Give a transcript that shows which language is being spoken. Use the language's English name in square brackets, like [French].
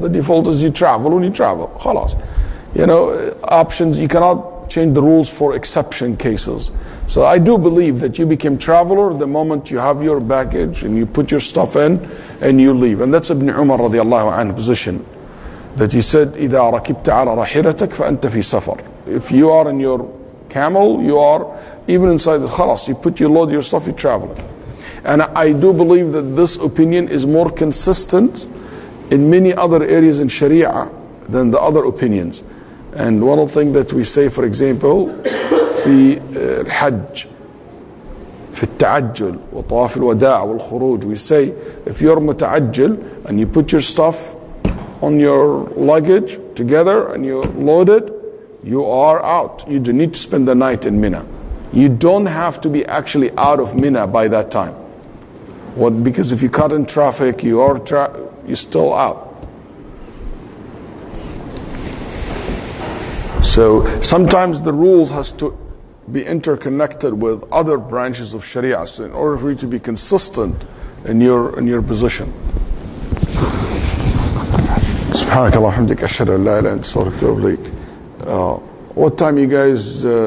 [English] The default is you travel when you travel. Khalas. Options, you cannot change the rules for exception cases. So I do believe that you became traveler the moment you have your baggage and you put your stuff in and you leave. And that's Ibn Umar radiallahu anhu position. That he said, [Arabic] إِذَا رَكِبْتَ عَلَى رَحِلَتَكَ فَأَنْتَ فِي سَفَرٍ. [English] If you are in your camel, you are even inside the khalas. You load your stuff, you travel. And I do believe that this opinion is more consistent in many other areas in Sharia than the other opinions. And one of the things that we say, for example, [Arabic] في الحج في التعجل وطواف الوداع والخروج, [English] we say if you're متعجل and you put your stuff on your luggage together and you load it, you are out. You do need to spend the night in Mina. You don't have to be actually out of Mina by that time. Because if you cut in traffic, you're still out. So sometimes the rules has to be interconnected with other branches of Sharia, so in order for you to be consistent in your position. [Arabic] سبحانك اللهم وبحمدك أشهد أن لا إله إلا أنت أستغفرك وأتوب إليك. [English] What time you guys